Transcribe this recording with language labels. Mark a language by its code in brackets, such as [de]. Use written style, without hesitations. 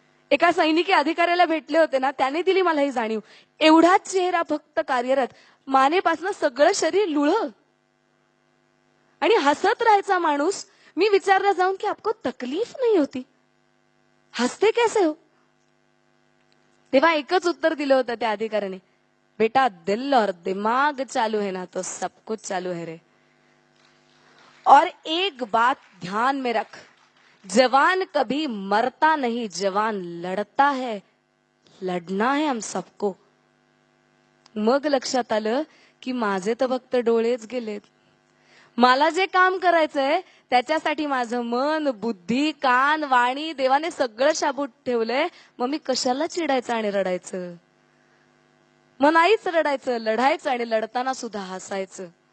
[mr] एका सैनिकी अधिकाऱ्याला भेटले होते ना, त्याने दिली मला ही जाणीव. एवढाच चेहरा फक्त कार्यरत, मानेपासून सगळं शरीर लुळ आणि हसत राहायचा माणूस. मी विचारला जाऊन की [hi] आपको तकलीफ नाही होती, हसते कैसे हो? [mr] तेव्हा एकच उत्तर दिलं होतं त्या अधिकाऱ्याने, [hi] बेटा दिल और दिमाग चालू है ना तो सब कुछ चालू है रे. और एक बात ध्यान में रख, जवान कभी मरता नहीं, जवान लढता है, लढना है हम सबको. [mr] मग लक्षात आलं की माझे तर फक्त डोळेच गेलेत. मला जे काम करायचंय त्याच्यासाठी माझं मन, बुद्धी, कान, वाणी देवाने सगळं शाबूत ठेवलंय. मग मी कशाला चिडायचं आणि रडायचं? मग नाहीच रडायचं, लढायचं आणि लढताना सुद्धा हसायचं.